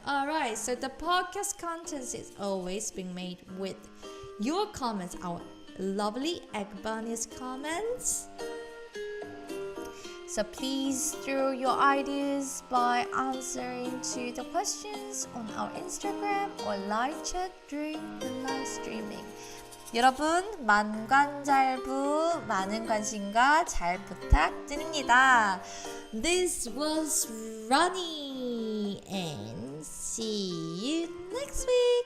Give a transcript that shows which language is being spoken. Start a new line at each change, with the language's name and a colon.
English: Alright, so the podcast content is always being made with your comments, our lovely Eggbunny's comments. So please throw your ideas by answering to the questions on our Instagram or live chat during the live streaming.
Korean: 여러분 만관잘부 많은 관심과 잘 부탁드립니다.
English: This was Ronnie and see you next week.